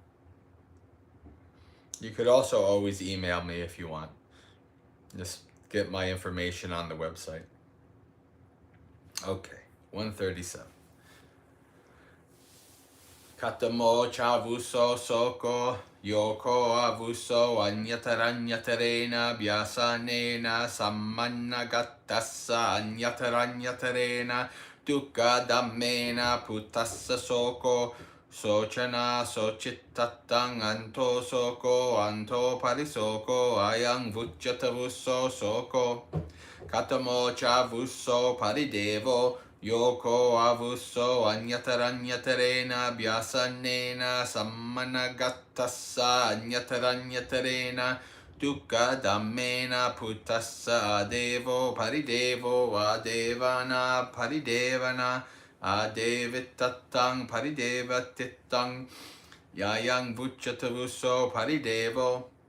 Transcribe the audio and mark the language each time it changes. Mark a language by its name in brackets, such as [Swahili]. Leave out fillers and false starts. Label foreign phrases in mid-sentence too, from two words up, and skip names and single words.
[English] You could also always email me if you want. Just get my information on the website. Okay, 137. [Pali] Katamo chavuso soko yoko avuso anyataranyatarena bhyasanena sammannagattassa anyataranyatarena dukkha dhammena puttassa soko sochana sochittattang anto soko anto parisoko ayang vucchatavuso soko katamo chavuso paridevo Yoko avuso anyataranyatarena bhyasanena sammannagattassa anyataranyatarena dukkha dhammena puttassa adevo paridevo adevana paridevana adevittattang paridevatittang yayang vucchatavuso paridevo